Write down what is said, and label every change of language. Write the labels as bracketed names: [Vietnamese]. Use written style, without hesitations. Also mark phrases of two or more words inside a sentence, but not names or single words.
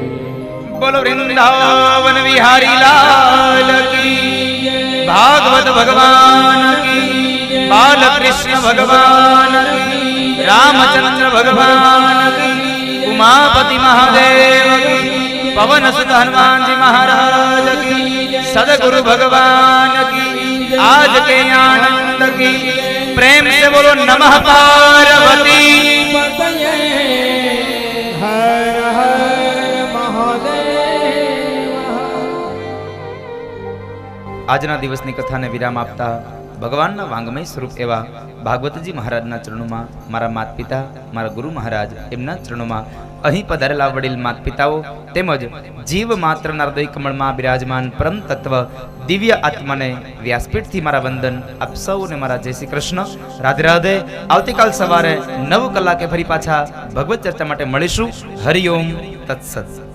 [Gujarati] બોલો વૃંદાવન વિહારી લાલ કી ભાગવત ભગવાન કી બાલકૃષ્ણ ભગવાન કી રામચંદ્ર ભગવાન કી ઉમાપતિ મહાદેવ કી પવન સુત હનુમાનજી મહારાજ કી સદગુરુ ભગવાન કી [Hindi] आज के आनंद की प्रेम से बोलो नमः पार्वती हर हर महादेव [Gujarati] આજના દિવસની કથાને વિરામ આપતા ભગવાનના વાંગમય સ્વરૂપ એવા ભાગવતજી મહારાજના ચરણોમાં મારા માતા પિતા મારા ગુરુ મહારાજ એમના ચરણોમાં અહીં પધારેલા વડીલ માતા પિતાઓ તેમજ જીવ માત્રના હૃદય કમળમાં બિરાજમાન પરમ તત્વ દિવ્ય આત્માને વ્યાસપીઠથી મારા વંદન આપ સૌને મારા જય શ્રી કૃષ્ણ રાધે રાધે આવતીકાલ સવારે 9 કલાકે ફરી પાછા ભગવત ચર્ચા માટે મળીશું હરિઓમ તત્સત